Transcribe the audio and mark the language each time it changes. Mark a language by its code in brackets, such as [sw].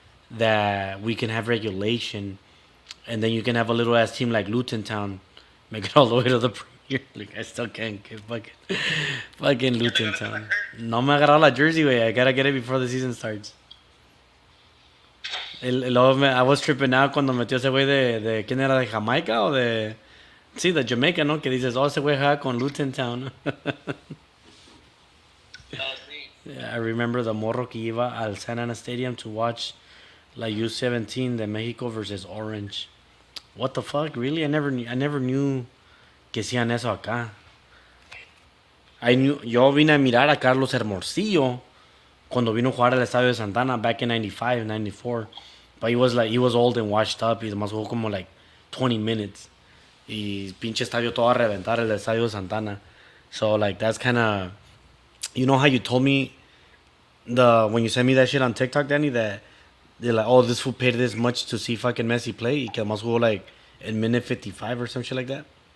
[en] that we can have regulation, and then you can have a little ass team like Luton Town make it all the way to the Premier League. I still can't get fucking [es] Ya te [en] Luton [es] ganaste la [en] Town. shirt. [es] No me ha agarrado la jersey, way. [en] I gotta get it before the season starts. I was tripping out [es] cuando metió ese güey de quién era, de Jamaica o de sí, de Jamaica, ¿no? Que dices, oh, ese güey juega con Luton Town. Oh, sí. [en] I remember the [es] morro que iba al [en] San Ana Stadium to watch [es] la U17 de Mexico [en] versus Orange. What the fuck? Really? I never knew [es] que hacían eso acá. Yo vine a mirar a Carlos Hermosillo cuando vino a jugar al estadio de Santana [en] back in 95, 94. But he was old and washed up. [es] Y además jugó como [en] like 20 minutes. [es] Y pinche estadio todo a reventar, el estadio de Santana. [en] So like that's kind of, you know how you told me when you sent me that shit on TikTok, Danny, that they're like, oh, this fool paid this much to see fucking Messi play. [es] Y que además jugó [en] like in minute 55 or some shit like that.